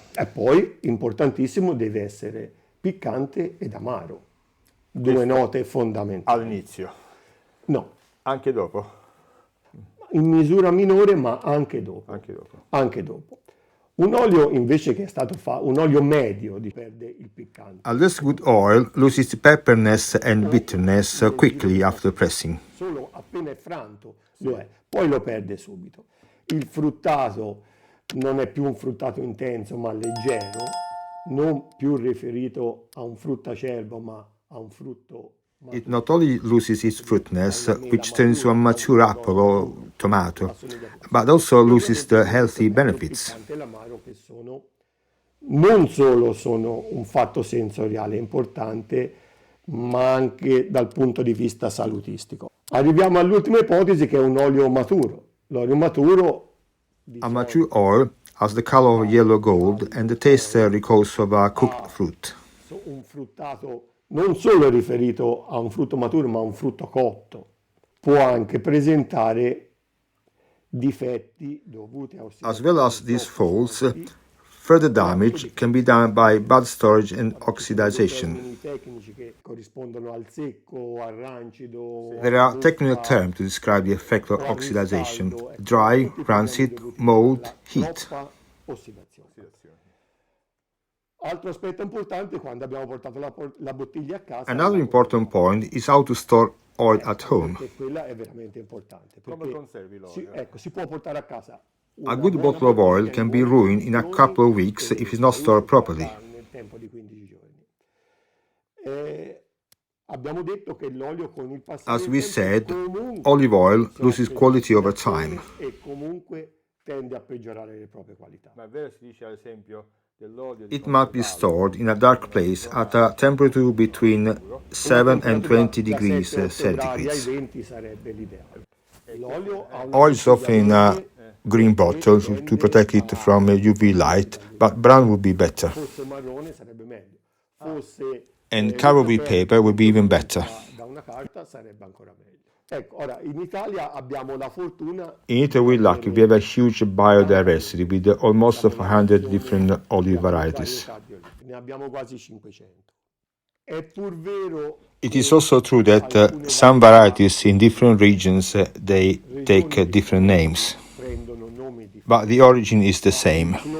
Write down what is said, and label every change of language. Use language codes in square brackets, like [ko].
[it] e poi, importantissimo, deve essere piccante ed amaro. Due note fondamentali. All'inizio, No, anche dopo. in misura minore, ma anche dopo. Anche dopo. Anche dopo. Un olio invece che è stato un olio medio perde il piccante. [en] A less good oil loses the pepperness and bitterness quickly after pressing. [it] Solo appena è franto lo è, poi lo perde subito. Il fruttato non è più un fruttato intenso ma leggero, non più riferito a un fruttacervo ma a un frutto. [en] It not only loses its fruitness, which turns into a mature apple or tomato, but also loses the healthy benefits. [it] L'amaro che non solo sono un fatto sensoriale importante, ma anche dal punto di vista salutistico. Arriviamo all'ultima ipotesi che è un olio maturo. L'olio maturo [en] A mature oil has the color of yellow gold and the taste recalls of a cooked fruit. [it] Un fruttato non solo riferito a un frutto maturo, ma a un frutto cotto. Può anche presentare difetti dovuti a ossidazione. [en] As well as these faults, further damage can be done by bad storage and oxidization. [it] Tecnici che corrispondono al secco, al rancido. [en] There are technical terms to describe the effect of oxidization: dry, rancid, mold, heat. [it] Ossidazione. Altro aspetto importante quando abbiamo portato la bottiglia a casa. [en] Another important point is how to store oil at home. [it] E quella è veramente importante. Come conservi l'olio? Si può portare a casa. [en] A good bottle of oil can be ruined in a couple of weeks if it's not stored properly. [it] Nel tempo di 15 giorni. Abbiamo detto che l'olio con il passare [en] As we [it] del tempo [en] said, olive oil loses quality over time. [it] E comunque tende a peggiorare le proprie qualità. Ma è vero, si dice ad esempio dell'olio. [en] It must be stored in a dark place at a temperature between 7 and 20 degrees centigrade. [it] 20 sarebbe l'ideale. [en] Oil is often in a green bottle to protect it from UV light, but brown would be better. [it] Fosse marrone sarebbe meglio. Fosse [en] And covered with paper would be even better. [it] Da una carta sarebbe ancora meglio. Ecco, ora in Italia abbiamo la fortuna. [en] In Italy we're lucky, we have a huge biodiversity with almost 100 different olive varieties. [it] Ne abbiamo quasi 500. È pur vero. [en] It is also true that some varieties in different regions they take different names, but the origin is the same.